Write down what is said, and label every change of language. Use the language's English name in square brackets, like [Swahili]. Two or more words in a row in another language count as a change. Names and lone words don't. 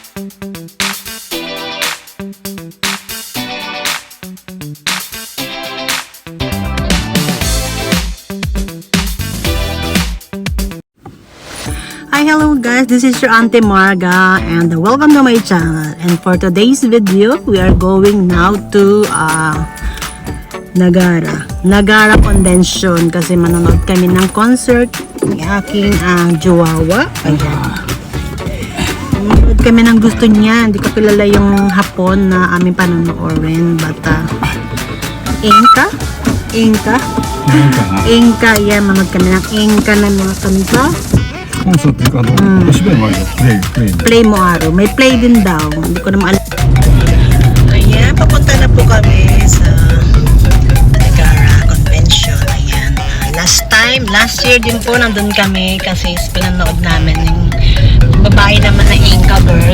[English] Hi, hello guys, this is your Auntie Marga and welcome to my channel. And for today's video, we are going now to Nagara Convention [Filipino] kasi manonood kami ng concert ng aking Jowawa. Ayan. Manonood kami ng gusto niya. Hindi ko kilala yung hapon na aming panonoodin. But Inka, yan, manonood kami ng Inka na mga kanta. [Japanese] コンサートかとお芝居もあるよプレイ [Filipino] Play mo araw. May play din daw. Hindi ko naman alam. Ayan, papunta na po kami sa Nagara Convention. Ayan. [English] Last year [Filipino] din po nandun kami kasi pinanood namin yung babae naman na Inka girl.